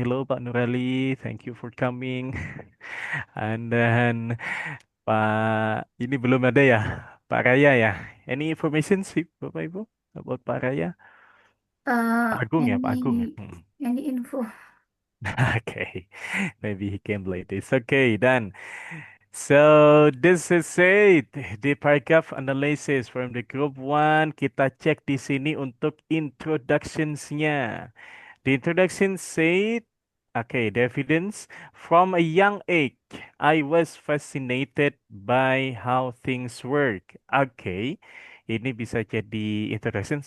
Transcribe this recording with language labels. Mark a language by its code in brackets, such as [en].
[en] Hello Pak Nurali, thank you for coming. [id] And then Pak ini belum ada ya, Pak Raya ya. [en] Any information sih Bapak Ibu about Pak Raya? Pak Agung ya, Pak Agung ya. Any info? Okay, maybe he came late. It's okay then. So this is it. The paragraph analysis from the group one. [id] Kita cek di sini untuk introductions-nya. [en] The introduction said, okay, the evidence from a young age, I was fascinated by how things work. [id] Okay, ini bisa jadi introduction.